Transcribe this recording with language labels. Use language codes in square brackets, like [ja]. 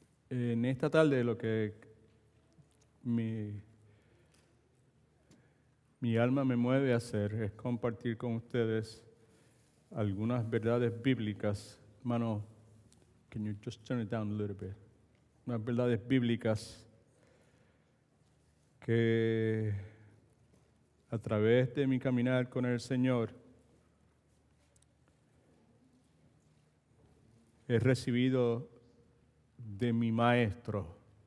[es] En esta tarde lo que mi alma me mueve a hacer es compartir con ustedes algunas verdades bíblicas. [en] Hermano, can you just turn it down a little bit? [es] Unas verdades bíblicas que a través de mi caminar con el Señor he recibido de mi maestro.